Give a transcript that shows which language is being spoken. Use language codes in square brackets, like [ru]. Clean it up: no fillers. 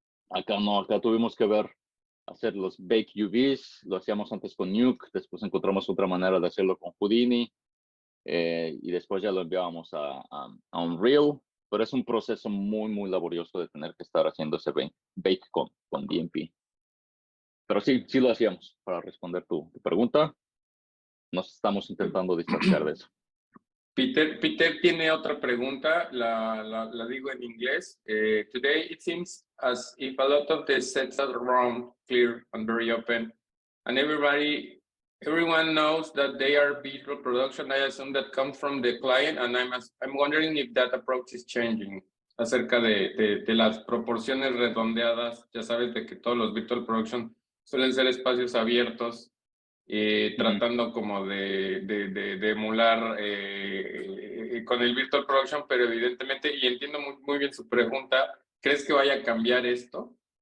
[es] Acá no, acá tuvimos que hacer los bake UVs, lo hacíamos antes con Nuke, después encontramos otra manera de hacerlo con Houdini, y después ya lo enviábamos a Unreal, pero es un proceso muy, muy laborioso de tener que estar haciendo ese bake con DMP. Pero sí lo hacíamos. Para responder tu pregunta, nos estamos intentando distanciar de eso. Peter tiene otra pregunta, la digo en inglés. [en] Today it seems as if a lot of the sets are round, clear, and very open, and everyone knows that they are visual production. I assume that comes from the client, and I'm wondering if that approach is changing. [es] Acerca de las proporciones redondeadas, ya sabes de que todos los virtual production suelen ser espacios abiertos, tratando como de emular con el Virtual Production, pero evidentemente, y entiendo muy bien su pregunta, ¿crees que vaya a cambiar esto?